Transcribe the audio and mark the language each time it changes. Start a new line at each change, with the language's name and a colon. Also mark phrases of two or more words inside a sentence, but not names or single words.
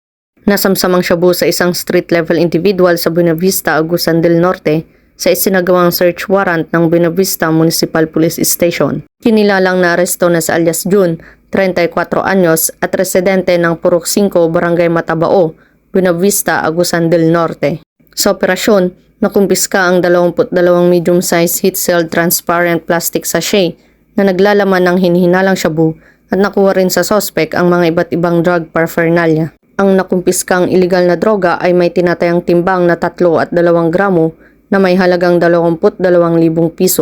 Filipino: Nasamsamang shabu sa isang
English: street-level individual
Filipino: sa Buena Vista, Agusan del Norte sa isinagawang
English: search warrant
Filipino: ng Buena Vista Municipal Police Station. Kinilalang naaresto na si alias June, 34 anyos at residente ng Purok 5, Barangay Matabao, Buena Vista, Agusan del Norte. Sa operasyon, nakumpiska ang 22
English: medium-sized heat-sealed transparent plastic sachet
Filipino: na naglalaman ng hinihinalang shabu at nakuha rin sa sospek ang mga iba't ibang
English: drug paraphernalia.
Filipino: Ang nakumpiskang iligal na droga ay may tinatayang timbang na 3 at 2 gramo na may halagang 22,000 piso.